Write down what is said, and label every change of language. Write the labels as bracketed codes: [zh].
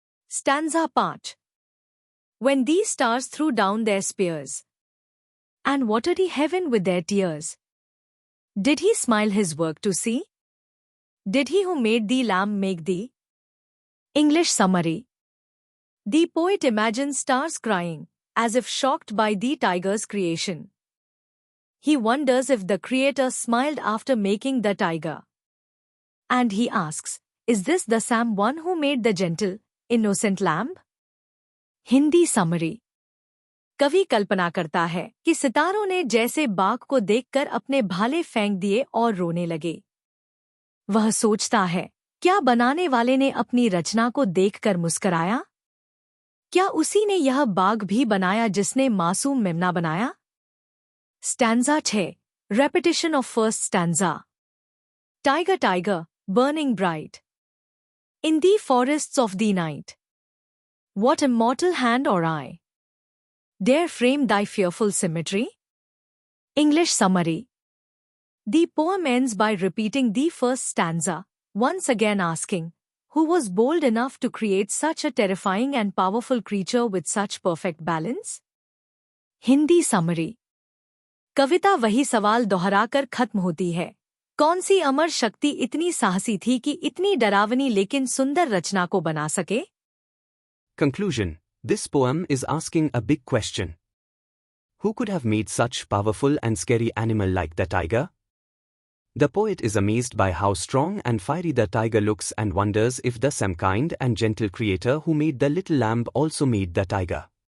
[en] Stanza 5. When these stars threw down their spears and watery heaven with their tears, did he smile his work to see? Did he who made thee lamb make thee? English summary. The poet imagines stars crying, as if shocked by the tiger's creation. He wonders if the creator smiled after making the tiger. And he asks, is this the same one who made the gentle, innocent lamb? Hindi summary. [hi] कवि कल्पना करता है कि सितारों ने जैसे बाघ को देखकर अपने भाले फेंक दिए और रोने लगे। वह सोचता है, क्या बनाने वाले ने अपनी रचना को देखकर मुस्कराया? क्या उसी ने यह बाघ भी बनाया जिसने मासूम मेमना बनाया? Stanza 6. [en] Repetition of first stanza. Tiger, tiger, burning bright. In the forests of the night, what immortal hand or eye dare frame thy fearful symmetry? English summary. The poem ends by repeating the first stanza, once again asking, who was bold enough to create such a terrifying and powerful creature with such perfect balance? [hi] Hindi summary. कविता वही सवाल दोहराकर खत्म होती है. कौन सी अमर शक्ति इतनी साहसी थी कि इतनी डरावनी लेकिन सुंदर रचना को बना सके? [en] Conclusion. This poem is asking a big question. Who could have made such powerful and scary animal like the tiger? The poet is amazed by how strong and fiery the tiger looks and wonders if the same kind and gentle creator who made the little lamb also made the tiger.